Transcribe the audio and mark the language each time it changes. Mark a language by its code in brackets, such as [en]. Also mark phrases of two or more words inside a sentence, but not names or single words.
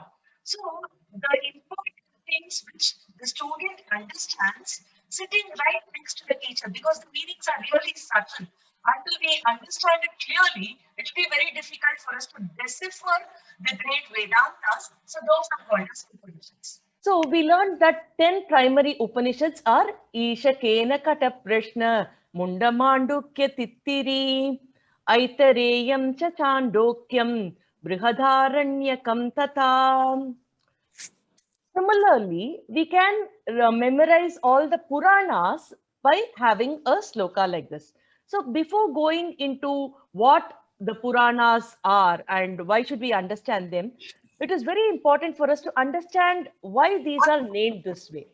[en] So the important things which the student understands sitting right next to the teacher, because the meanings are really subtle. Until we understand it clearly, it will be very difficult for us to decipher the great Vedantas. So those are called as Upanishads. So we learned that 10 primary Upanishads are [sa] Isha Kena Kata Prashna, Mundamandukya Tittiri, Aitareyam Cha Chandokyam, Brihadaranyakam Tata. [en] Similarly, we can memorize all the Puranas by having a sloka like this. So before going into what the Puranas are and why should we understand them, it is very important for us to understand why these are named this way.